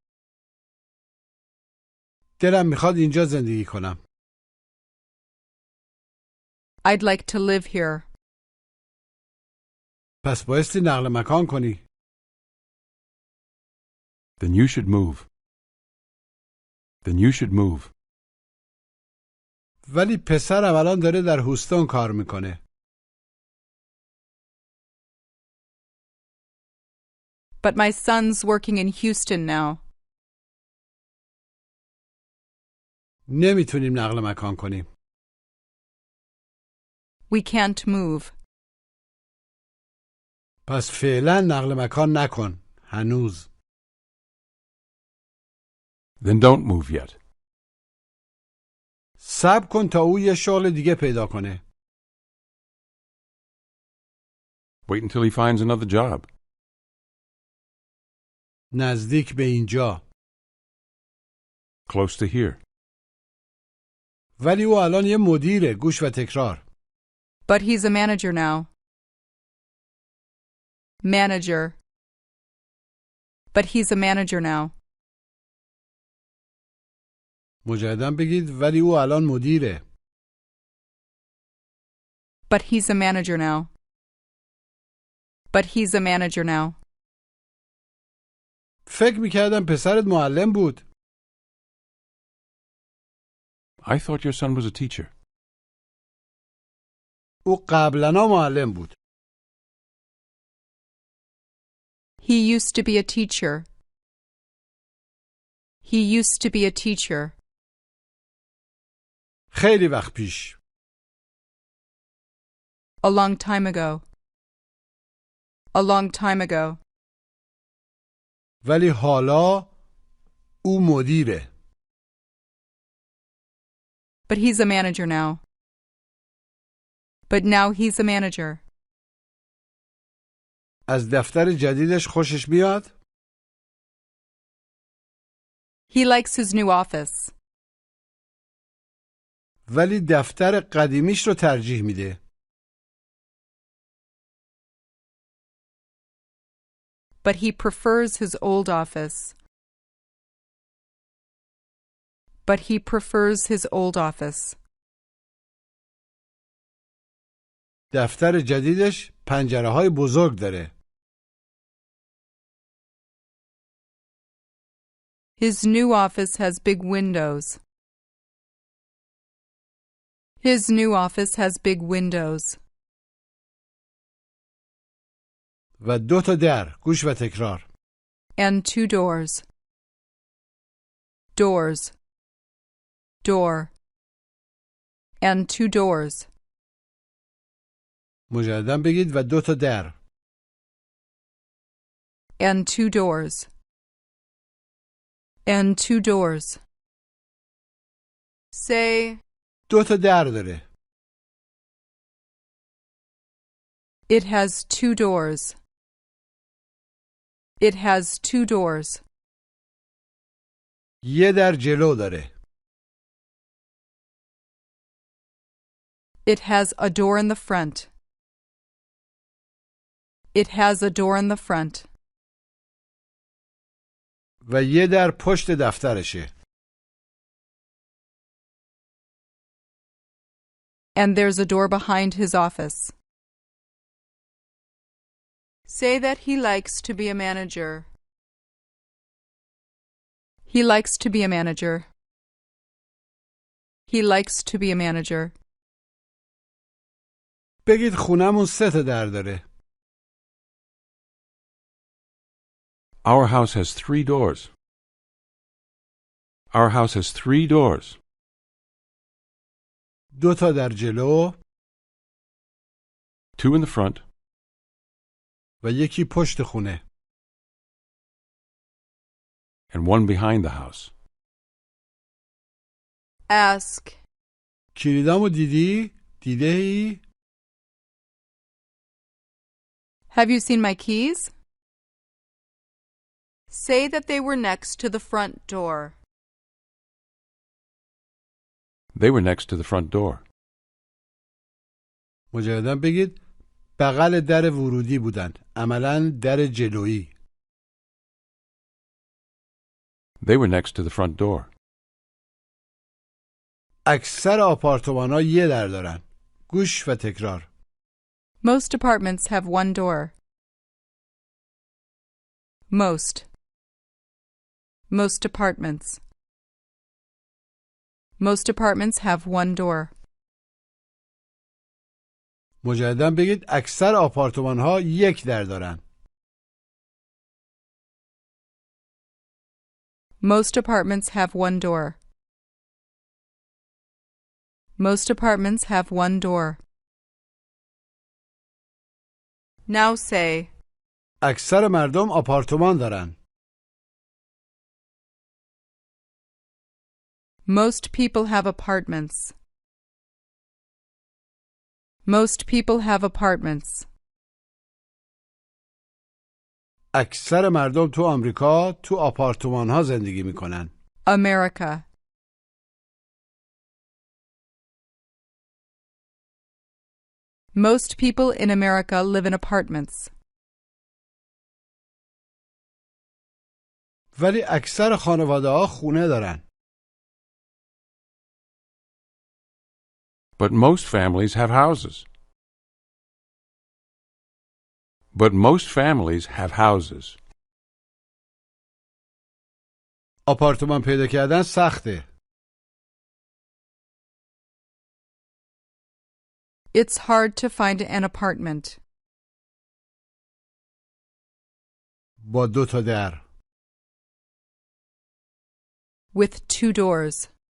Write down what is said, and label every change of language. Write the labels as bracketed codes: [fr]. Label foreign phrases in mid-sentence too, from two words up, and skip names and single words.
[fa] دلم میخواد اینجا زندگی کنم. [en] I'd like to live here. [fa] پس بایستی نقل مکان کنی. [en] Then you should move. Then you should move. [fa] ولی پسرم الان داره در هوستون کار میکنه. [en] But my son's working in Houston now. [fa] نمیتونیم نقل مکان کنیم. [en] We can't move. [fa] پس فعلا نقل مکان نکن. هنوز. [en] Then don't move yet. [fa] صبر کن تا او یه شغل دیگه پیدا کنه. [en] Wait until he finds another job. [fa] نزدیک به اینجا. [en] Close to here. [fa] ولی او الان یه مدیره. گوش و تکرار. [en] But he's a manager now. Manager. But he's a manager now. [fa] مجدداً بگید ولی او الان مدیره. [en] But he's a manager now. But he's a manager now. [fa] فکر میکردم پسرت معلم بود. [en] I thought your son was a teacher. [fa] او قبلاً معلم بود. [en] He used to be a teacher. He used to be a teacher. [fa] خیلی وقت پیش. [en] A long time ago. A long time ago. [fa] ولی حالا او مدیره. [en] But he's a manager now. But now he's a manager. [fa] از دفتر جدیدش خوشش میاد؟ [en] He likes his new office. [fa] ولی دفتر قدیمیش رو ترجیح میده. [en] But he prefers his old office. But he prefers his old office. [fa] دفتر جدیدش پنجره‌های بزرگ داره. [en] His new office has big windows. His new office has big windows. [fa] و 2 تا در. گوش و تکرار. [en] And 2 doors. Doors. Door. And 2 doors. [fa] مجدداً بگید و 2 تا در. [en] And 2 doors. And 2 doors. Say, [fa] 2 تا در داره. [en] it has 2 doors. It has 2 doors. [fa] یه در جلو داره. [en] It has a door in the front. It has a door in the front. [fa] و یه در پشت دفترشه. [en] And there's a door behind his office. Say that he likes to be a manager. He likes to be a manager. He likes to be a manager. [fa] بگید خونمون 3 تا در داره. [en] Our house has 3 doors. Our house has 3 doors. [fa] 2 تا در جلو [en] 2 in the front [fa] و یکی پشت خونه. [en] and 1 behind the house. Ask, [fa] کلیدامو دیدی؟ دیده‌ای؟ [en] have you seen my keys? Say that they were next to the front door. They were next to the front door. [fa] مجدداً بگید بغل در ورودی بودن. عملاً در جلویی. [en] They were next to the front door. [fa] اکثر آپارتمان‌ها یه در دارن. گوش و تکرار. [en] Most apartments have 1 door. Most. Most apartments. Most apartments have 1 door. [fa] مجدداً بگید اکثر آپارتمان‌ها یک در دارن. [en] Most apartments have 1 door. Most apartments have 1 door. Now say, [fa] اکثر مردم آپارتمان دارن. [en] most people have apartments. Most people have apartments. [fa] اکثر مردم تو آمریکا تو آپارتمان‌ها زندگی میکنن. [en] America. Most people in America live in apartments. [fa] ولی اکثر خانواده‌ها خونه دارن. [en] But most families have houses. But most families have houses. [fa] آپارتمان پیدا کردن سخته. [en] It's hard to find an apartment. [fa] با 2 تا در. [en] With 2 doors.